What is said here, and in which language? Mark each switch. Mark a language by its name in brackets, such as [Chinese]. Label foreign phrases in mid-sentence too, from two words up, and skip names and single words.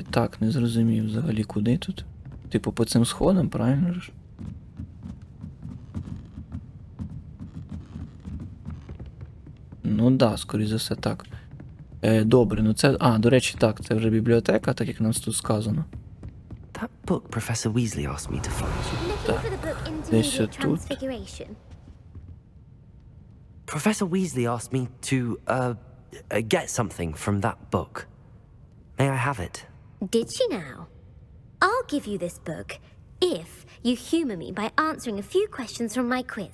[Ukrainian] Так, не зрозумів взагалі, куди тут. Типу по цим сходам, правильно ж? Ну да, скоріше за все так. Добре, ну це... А, до речі, так, це вже бібліотека, так як нам тут сказано. [English] That book Professor Weasley asked me to find. Looking for the book [Ukrainian] Десь [English] Intermediate [Ukrainian] тут. [English] Transfiguration. Professor Weasley asked me to, get something from that book. May I have it? Did she now? I'll give you this book if you humor me by answering a few questions from my quiz.